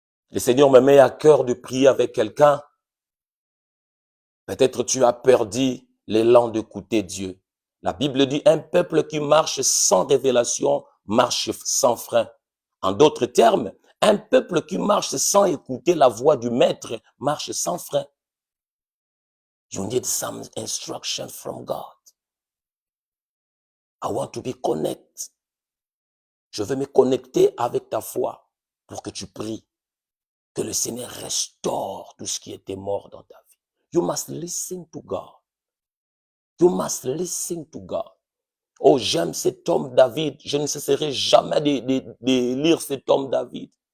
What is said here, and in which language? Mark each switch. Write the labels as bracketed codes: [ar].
[fr] Le Seigneur me met à cœur de prier avec quelqu'un. Peut-être tu as perdu l'élan d'écouter Dieu. La Bible dit, un peuple qui marche sans révélation marche sans frein. En d'autres termes, un peuple qui marche sans écouter la voix du maître marche sans frein. [en] You need some instruction from God. I want to be connected. [fr] Je veux me connecter avec ta foi pour que tu pries. Que le Seigneur restaure tout ce qui était mort dans ta vie. [en] You must listen to God. You must listen to God. [fr] Oh, j'aime cet homme David. Je ne cesserai jamais de lire cet homme David.